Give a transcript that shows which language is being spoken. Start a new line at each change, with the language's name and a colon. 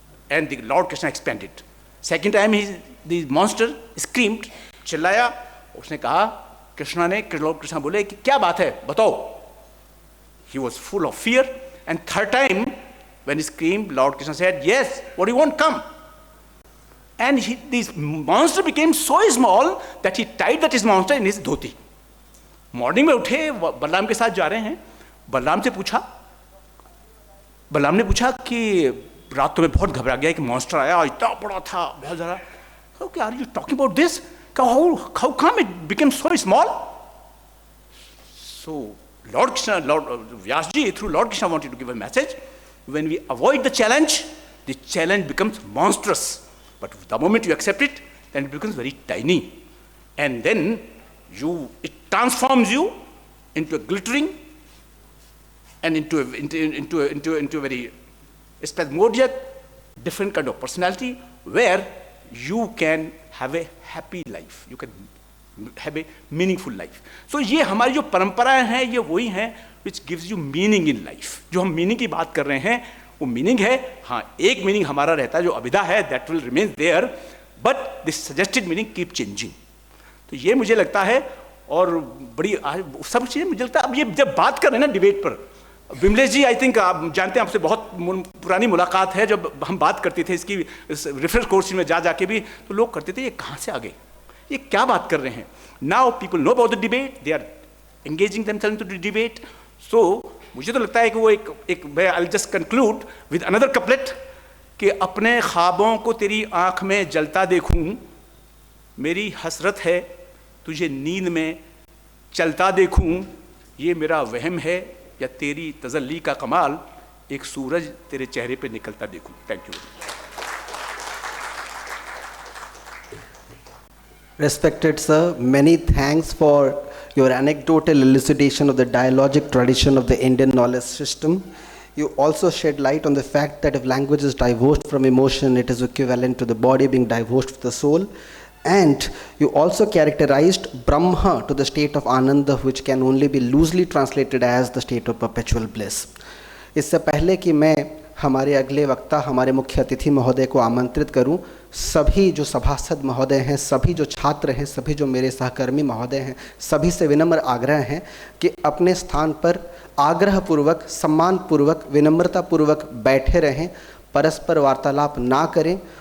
English: And the Lord Krishna expanded. Second time the monster screamed,
Hindi: चिल्लाया. उसने कहा, कृष्णा ने, लॉर्ड कृष्णा बोले कि क्या बात है बताओ.
English: He was full of fear. And third time when he screamed, Lord Krishna said, yes, what do you want? Come. And this monster became so small that he tied that monster in his dhoti.
Hindi: Morning में उठे, बलराम के साथ जा रहे हैं. बलराम ने पूछा कि रात तो मैं बहुत घबरा गया कि मॉन्स्टर आया, इतना बड़ा था, बहुत ज़्यादा.
English: Okay, are you talking about this? How come it became so small? So Lord Krishna, Vyasji, through Lord Krishna wanted to give a message. When we avoid the challenge becomes monstrous. But the moment you accept it, then it becomes very tiny. And then it transforms you into a glittering and into a very spasmodic, different kind of personality where you can have a happy life, you can have a meaningful life.
Hindi: So ये हमारी जो परंपराएं हैं ये वही हैं
English: which gives you meaning in life.
Hindi: जो हम meaning की बात कर रहे हैं वो meaning है. हाँ, एक meaning हमारा रहता है जो अभिधा है,
English: that will remain there, but the suggested meaning keep changing.
Hindi: तो ये मुझे लगता है, और बड़ी सब चीज़ें मुझे लगता है. अब ये जब बात कर रहे हैं ना डिबेट पर, विमलेश जी,
English: I think
Hindi: आप जानते हैं, आपसे बहुत पुरानी मुलाकात है. जब हम बात करते थे इसकी रिफ्रेश कोर्स में जाके भी, तो लोग करते थे ये कहाँ से आ गए, ये क्या बात कर रहे हैं.
English: Now people know about the debate, they are engaging themselves into the debate.
Hindi: सो मुझे तो लगता है कि वो एक
English: I will just conclude with another couplet
Hindi: कि अपने ख्वाबों को तेरी आँख में जलता देखूं, मेरी हसरत है तुझे नींद में चलता देखूं, ये मेरा वहम है या तेरी तजल्ली का कमाल, एक सूरज तेरे चेहरे पे निकलता देखूं.
English: Thank you. Respected sir, many thanks for your anecdotal elucidation of the dialogic tradition of the Indian knowledge system. You also shed light on the fact that if language is divorced from emotion, it is equivalent to the body being divorced from the soul. And you also characterized Brahma to the state of Ananda, which can only be loosely translated as the state of perpetual bliss.
Hindi: इससे पहले कि मैं हमारे अगले वक्ता, हमारे मुख्य अतिथि महोदय को आमंत्रित करूं, सभी जो सभासद महोदय हैं, सभी जो छात्र हैं, सभी जो मेरे सहकर्मी महोदय हैं, सभी से विनम्र आग्रह है कि अपने स्थान पर आग्रहपूर्वक, सम्मानपूर्वक, विनम्रतापूर्वक बैठे रहें, परस्पर वार्तालाप ना करें.